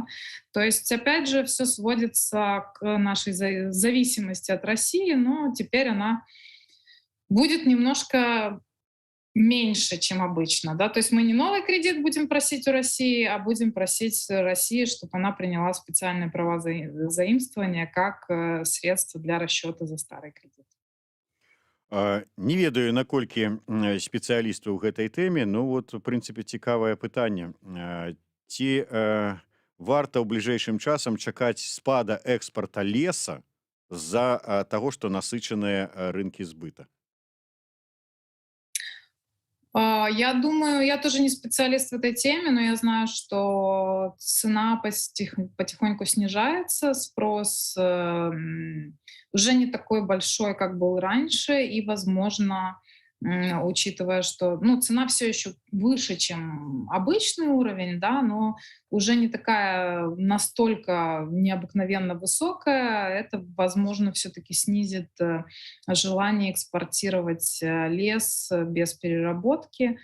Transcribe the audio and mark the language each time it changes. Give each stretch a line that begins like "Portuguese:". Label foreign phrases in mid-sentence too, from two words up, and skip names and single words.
Russian: То есть, опять же, все сводится к нашей зависимости от России, но теперь она будет немножко меньше, чем обычно. Да? То есть мы не новый кредит будем просить у России, а будем просить России, чтобы она приняла специальные права заимствования как средство для расчета за старый кредит.
Belarusian: Не ведаю, наколькі спецыялісты ў гэтай тэме,
Russian: ну вот,
Belarusian: у прынцыпе, цікавае пытанне. Ці варта ў бліжэйшым часам чакаць спада экспарта леса з-за таго, што насычаныя рынкі збыта?
Russian: Я думаю, я тоже не специалист в этой теме, но я знаю, что цена потихоньку снижается, спрос уже не такой большой, как был раньше, и, возможно, учитывая, что, ну, цена все еще выше, чем обычный уровень, да, но уже не такая настолько необыкновенно высокая, это, возможно, все-таки снизит желание экспортировать лес без переработки.